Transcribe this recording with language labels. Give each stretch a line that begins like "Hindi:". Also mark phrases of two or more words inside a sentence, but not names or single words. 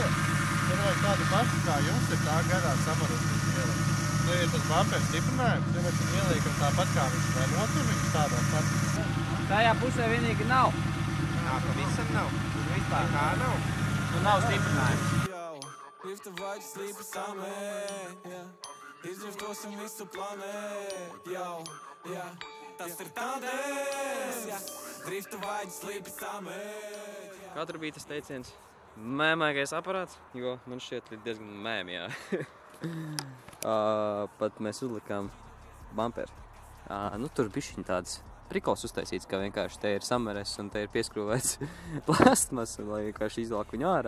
Latvian: Tur vajag tādu pašu kā jums ir tā garā samarotīt ielai. Nu, ir tas bumpers stiprinājums, ja mēs viņu ieliekam tāpat kā viņš vai notur viņus tādā pat. Tajā pusē vienīgi nav. Jā, pavisam nav. Tur vispār kā nav. Nu nav stiprinājums. Driftovать, sleepy same, izdriftosim visu planētu, tas ir tādēļ, driftovать, sleepy same. Kā tur bija tas teiciens? Mēmākais aparāts, jo man šķiet diezgan mēmi, jā. Pat mēs uzlikām bumperi. Nu, tur bišķiņ tāds prikols uztaisīts, ka vienkārši te ir sameres un te ir pieskrūvēts plastmas, lai vienkārši izvelk viņu ārā.